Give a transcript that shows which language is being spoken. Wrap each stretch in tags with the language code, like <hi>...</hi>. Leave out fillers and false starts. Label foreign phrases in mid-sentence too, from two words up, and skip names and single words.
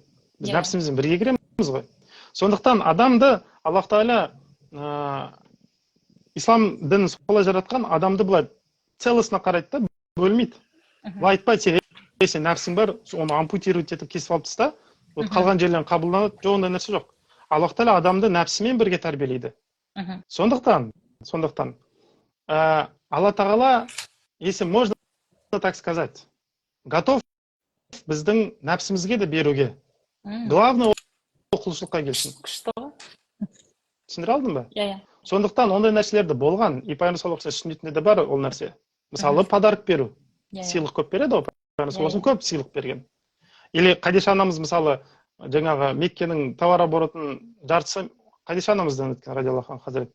<kk>Біз нәпсімізбен бірге кіреміз ғой. Сондықтан адамды Аллах Тағала ислам дінін солай жаратқан, адамды былай целостно қарайды да, бөлмейді. Былай айтпайды, сен нәпсің бар, оны ампутировать етіп кесіп алып таста, қалған жерлерін қабылданады. Жоқ, ондай нәрсе жоқ. Аллах Тағала адамды нәпсімен бірге тәрбиелейді. Сондықтан Алла Тағала,</kk> <ru>если можно так сказать, готов</ru> <kk>біздің нәпсімізге де беруге. Главное, құлшылыққа келсін. Күшті ғой. Түсіндіре алдың ба? Иә. Сондықтан ондай нәрселерді болған. И Пайғамбар</kk> <ar>صلى الله عليه وسلم</ar> <kk>сүннетінде де бар ол нәрсе. Мысалы, подарок беру. Сыйлық көп береді ғой. Пайғамбар</kk> <ar>صلى الله عليه وسلم</ar> <kk>көп сыйлық берген. Или Қадиша анамыз, мысалы, жаңағы Меккенің</kk> <ru>товар оборотының</ru> <kk>жартысы Қадиша анамыздан өткен,</kk> <ar>رضي الله عنها</ar> <kk>хазірет.</kk>